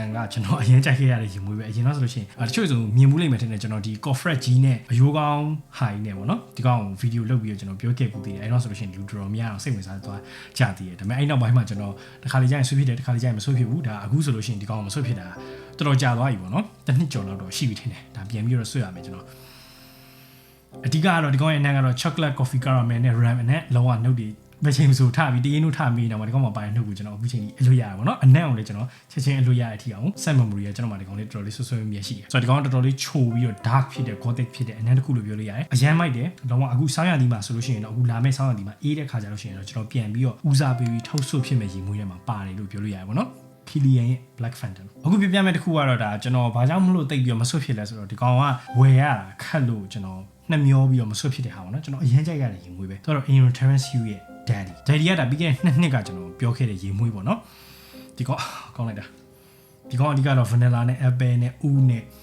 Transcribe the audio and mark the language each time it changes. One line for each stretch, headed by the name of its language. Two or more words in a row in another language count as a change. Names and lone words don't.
Burmese: ကကျွန်တော်အရင်ကြိုက်ခဲ့ရတဲ့ရေမွေးပဲအရင်တော့ဆိုလို့ရှိရင်တချို့ဆိုမြင်မှုလိမ့်မယ်ထင်တယ်ကျွန်တော်ဒီ Corfred ကြီးနဲ့အယိုးကောင်း high နဲ့ပေါ့နော်ဒီကောင်ကိုဗီဒီယိုလုပ်ပြီးတော့ကျွန်တော်ပြောခဲ့ပူသေးတယ်အဲ့တော့ဆိုလို့ရှိရင်လူတော်များအောင်စိတ်ဝင်စားသွားကြသေးတယ်ဒါပေမဲ့အဲ့နောက်ပိုင်းမှာကျွန်တော်တစ်ခါလေကြာရင်ဆွဖြစ်တယ်တစ်ခါလေကြာရင်မဆွဖြစ်ဘူးဒါအခုဆိုလို့ရှိရင်ဒီကောင်မဆွဖြစ်တာတော်တော်ကြာသွားပြီပေါ့နော်တစ်နှစ်ကျော်လောက်တော့ရှိပြီထင်တယ်ဒါပြန်ပြီးတော့ဆွရမယ်ကျွန်တော်အဓိကကတော့ဒီကောင်ရဲ့အနံ့ကတော့
English: chocolate coffee caramel
Burmese: နဲ့ ram နဲ့လောကနှုတ်တွေ ဘယ်ချိန်ဆိုထပြီးတရင်တို့ထပြီးတော့ဒီကောင်မှာပါတဲ့နှုတ်ကိုကျွန်တော်အခုချိန်ကြီးအလွတ်ရတာပေါ့နော်အနက်အောင်လေကျွန်တော်ချက်ချင်းအလွတ်ရတဲ့အထိအောင်
English: set memory
Burmese: ကကျွန်တော်မှာဒီကောင်လေးတော်တော်လေးဆွဆွမြဲရှိတယ်ဆိုတော့ဒီကောင်တော်တော်လေး ချိုပြီးတော့ dark ဖြစ်တဲ့ gothic ဖြစ်တဲ့အနက်တစ်ခုလို့ပြောလို့ရတယ်အရန်မိုက်တယ်တော့အခုဆောင်းရသည်မှာဆိုလို့ရှိရင်တော့အခုလာမယ့်ဆောင်းရသည်မှာအေးတဲ့ခါကျလို့ရှိရင်တော့ကျွန်တော်ပြန်ပြီးတော့ဦးစားပေးပြီးထုတ်ဆုပ်ဖြစ်မဲ့ရေမွေးထဲမှာပါတယ်လို့ပြောလို့ရတယ်ပေါ့နော်Killian ရဲ့ Black Phantom အခုပြပြမဲ့တစ်ခုကတော့ဒါကျွန်တော်ဘာကြောင့်မလို့တိတ်ပြီးတော့မဆွတ်ဖြစ်လဲဆိုတော့ဒီကောင်ကဝယ်ရတာခက်လို့ကျွန်တော်နှမျောပြီးတော့မဆွတ်ဖြစ်တဲ့ဟာပေါ့နော်ကျွန်တော်အရင်ကြိုက်ရတဲ့ရေမွေးပဲဆိုတော့ Aaron Terrence Hugh ရဲ့ Daddy ကဒါပြီးခဲ့တဲ့2နှစ်ကကျွန်တော်ပြောခဲ့တဲ့ရေမွေးပေါ့နော်ဒီကောင်ကောင်းလိုက်တာဒီကောင်အဓိကတော့ vanilla နဲ့ apple နဲ့ oud နဲ့